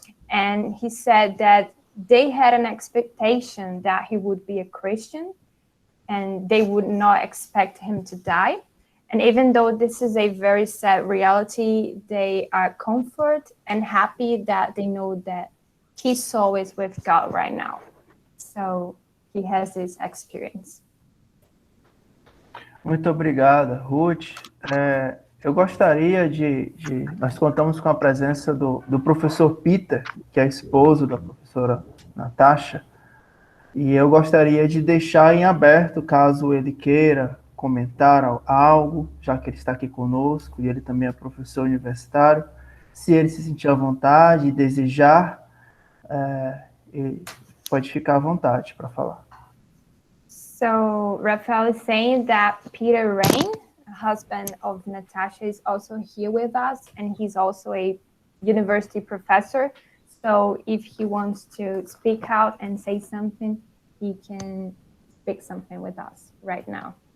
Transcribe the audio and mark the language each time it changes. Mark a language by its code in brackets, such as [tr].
[en] And he said that they had an expectation that he would be a Christian and they would not expect him to die. And even though this is a very sad reality, they are comforted and happy that they know that his soul is with God right now. So he has this experience. [pt] Muito obrigada, Ruth. Eu gostaria nós contamos com a presença do professor Peter, que é esposo da professora Natasha, e eu gostaria de deixar em aberto, caso ele queira comentar algo, já que ele está aqui conosco, e ele também é professor universitário, se ele se sentir à vontade e desejar, ele pode ficar à vontade para falar. [en] So Rafael is saying that Peter Rain, husband of Natasha, is also here with us, and he's also a university professor. So if he wants to speak out and say something, he can speak something with us right now.